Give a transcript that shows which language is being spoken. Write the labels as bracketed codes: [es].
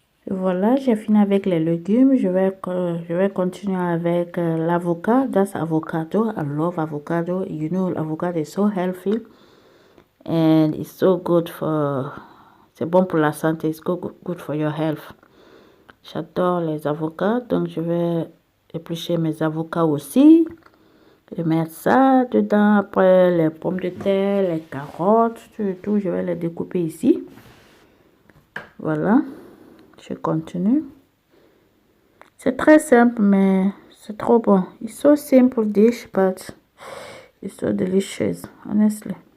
[fr] Voilà, j'ai fini avec les légumes. Je vais continuer avec l'avocat. [en] That's avocado. I love avocado. You know, avocado is so healthy and it's so good for. [fr] C'est bon pour la santé. [en] It's good for your health. [fr] J'adore les avocats, donc je vais éplucher mes avocats aussi et mettre ça dedans. Après les pommes de terre, les carottes, tout, je vais les découper ici. Voilà. Je continue. C'est très simple, mais c'est trop bon. [en] It's so simple dish, but it's so delicious, honestly.